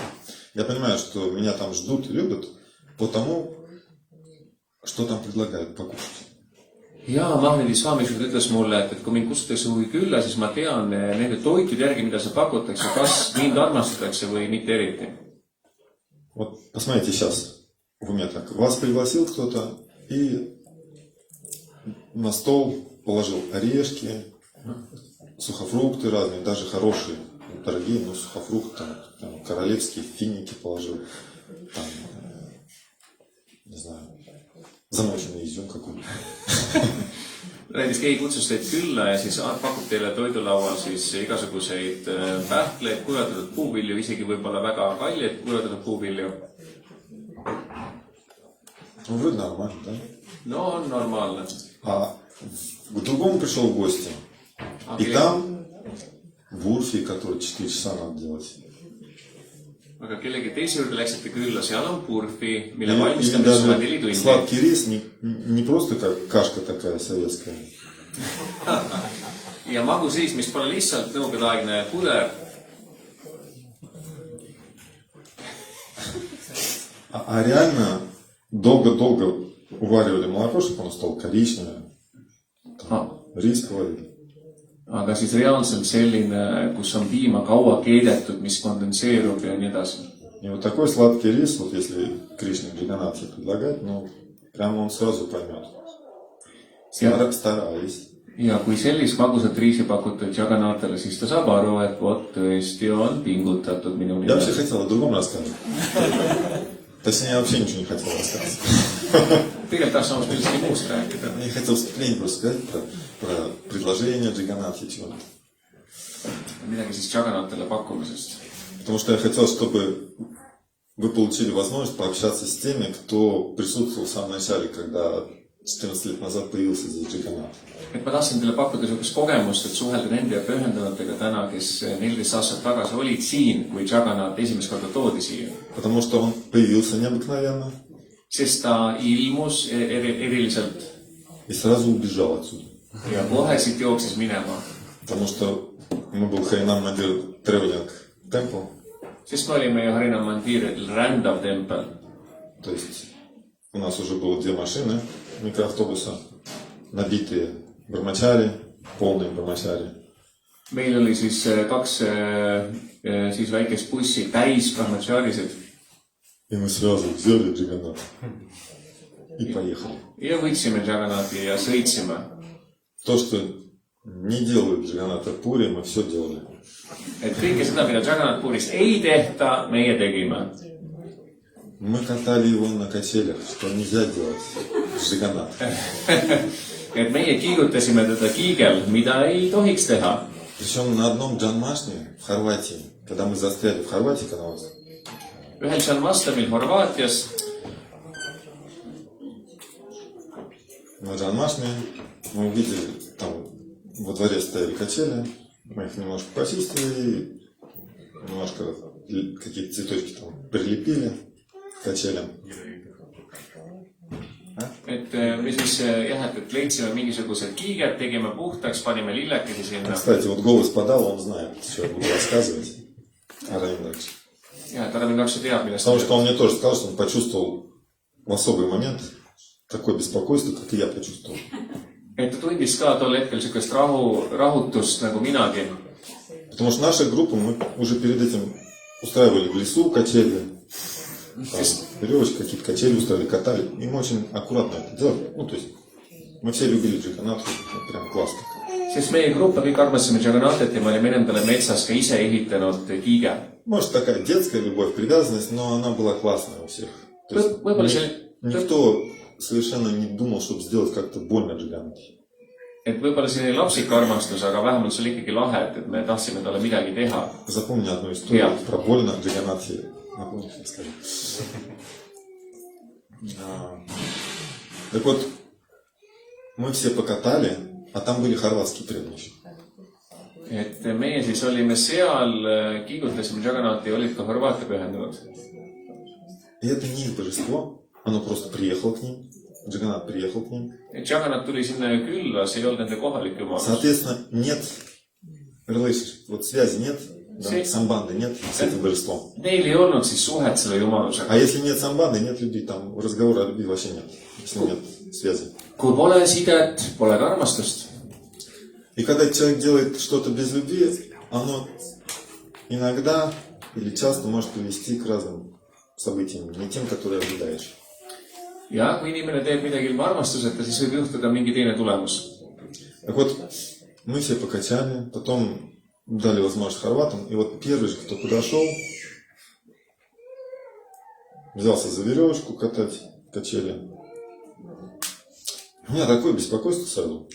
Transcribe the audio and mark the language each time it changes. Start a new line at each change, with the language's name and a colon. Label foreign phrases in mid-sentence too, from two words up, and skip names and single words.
Russian: Я понимаю, что меня там ждут и любят потому, что там предлагают покушать.
Estonian: Ja Mahnedi Swamišud ütles mulle, et kui mind kutsutakse huvi külla, siis ma tean nende toitude järgi, mida seal pakutakse, kas mind armastatakse või mitte eriti.
Russian: Вот посмотрите сейчас в уме так. Вас пригласил кто-то и на стол положил орешки, сухофрукты разные, даже хорошие, дорогие, но сухофрукты, там, королевские финики положил, там, не знаю, замоченный изюм какой-то.
Estonian: näiteks keegi kutsus teid külla ja siis pakub teile toidulaual siis igasuguseid pähkleid, kuivatatud puuvilju, isegi võib-olla väga kalleid kuivatatud puuvilju.
Russian: Ну, вроде нормально, да?
Estonian: No on normaalne.
Russian: А к другому пришел в гости. И там бурфи, который 4 часа надо делать.
Estonian: Aga kellegi teise juurde läksite külla, seal on purfi, mille
Russian: И
Estonian: valmistamiseks on 4
Russian: даже
Estonian: tundi.
Russian: сладкий рис не просто как кашка такая советская.
Estonian: Ja magusriis, mis pole lihtsalt nõukogudeaegne puder,
Russian: А реально долго-долго уваривали молоко, чтобы оно стало коричневое. Рис варили.
Estonian: aga siis reaalselt selline, kus on piima kaua keedetud, mis kondenseerub ja nii edasi.
Russian: И вот такой сладкий рис, вот если Кришна Джаганнатхи предлагать, ну, прямо он сразу поймет. Старались.
Estonian: Ja kui sellist magusat riisi pakutud Jagannatale, siis ta saab aru, et vot tõesti on pingutatud minu
Russian: Я вообще
Estonian: nimel.
Russian: хотел о другом рассказать. Точнее, я вообще ничего не хотел рассказывать.
Estonian: Tegelikult tahaks samas millestki muust rääkida.
Russian: Я хотел вступление просто сказать про предложение Джаганнатхи чего-то.
Estonian: Midagi siis Jagannatale pakkumisest.
Russian: Потому что я хотел, чтобы вы получили возможность пообщаться с теми, кто присутствовал в самом начале, когда 14 лет назад появился здесь Джаганнат.
Estonian: Et ma tahtsin teile pakkuda sellist kogemust, et suhelda nende pühendunutega täna, kes 14 aastat tagasi olid siin, kui Jagannat esimest korda toodi siia.
Russian: Потому что он появился необыкновенно
Estonian: Sest ta ilmus eriliselt
Russian: и сразу убежал отсюда.
Estonian: ja kohe siit jooksis minema.
Russian: Потому что мы был Харинам Мандир
English: Traveling Temple.
Estonian: Sest me olime ju Harinam Mandiril rändav tempel.
Russian: То есть у нас уже было 2 машины микроавтобуса, набитые брамачари, полные брамачари.
Estonian: Meil oli siis 2 siis väikest bussi täis brahmacharisid
Russian: И мы сразу взяли Джаганнат и поехали.
Estonian: ja võtsime Jagannati ja sõitsime.
Russian: То, что не делают Джаганната Пури, мы все делали.
Estonian: Et kõike seda, mida Jagannat Purist ei tehta, meie tegime.
Russian: Мы катали его на качелях, что нельзя делать с Джаганнат.
Estonian: Et meie kiigutasime teda kiigel, mida ei tohiks teha.
Russian: Причем на одном Джанмашне в Хорватии, когда мы застряли в Хорватии, когда у нас
Estonian: Ühel Janmastamil Horvaatias
Russian: на Джанмашне мы увидели, там во дворе стояли качели, мы их немножко почистили, немножко какие-то цветочки там прилепили к качелям.
Estonian: et me siis jah, et leidsime mingisugused kiiged, tegime puhtaks, panime lillekesi sinna.
Russian: Кстати, вот голос подал, он знает, что я буду рассказывать. Аравиндакш.
Estonian: Ja, et Aramin Laksu teab, millest
Russian: Потому что он мне тоже сказал, что он почувствовал в особый момент такое беспокойство, как и я почувствовал.
Estonian: et ta tundis ka tol hetkel sellist rahutust nagu minagi.
Russian: Потому что наша группа, мы уже перед этим устраивали в лесу качели, веревочки, какие-то качели устраивали, катали. И мы очень аккуратно это делали. Ну, то есть, мы все любили Джаганнатху, прям классно.
Estonian: Sest meie grupp ja kõik armasime Jagannatit ja me olime endale metsas ka ise ehitanud kiige.
Russian: Может, такая детская любовь, привязанность, но она была классная у всех. То есть, никто совершенно не думал, чтобы сделать как-то больно Джаганнатхе.
Estonian: Et võib-olla selline lapsik armastus, aga vähemalt see oli ikkagi lahe, et me tahtsime talle midagi teha.
Russian: Запомни одну историю про больно Джаганнатхе. Напомни, скажи. Так вот, мы все покатали, а там были хорватские преданные.
Estonian: Et meie siis olime seal, kiigutasime Jagannati ja olid ka Horvaatia pühendunud.
Russian: И это не их божество, оно просто приехало к ним, Джаганнат приехал к ним.
Estonian: Et Jagannat tuli sinna külla, see ei olnud nende kohalik jumal.
Russian: Соответственно, нет relationship, вот связи нет, да, самбанды нет с этим божеством.
Estonian: Neil ei olnud siis suhet selle jumalusega.
Russian: А если нет самбанды, нет любви, там разговора о любви вообще нет, если нет связи.
Estonian: Kui pole sidet, pole ka armastust.
Russian: И когда человек делает что-то без любви, оно иногда или часто может привести к разным событиям, не тем, которые ожидаешь.
Estonian: Ja kui inimene teeb midagi ilma armastuseta, siis võib juhtuda mingi teine tulemus.
Russian: Так вот, мы все покачали, потом дали возможность хорватам, и вот первый же, кто подошел, взялся за веревочку катать качели, У меня такое беспокойство сразу.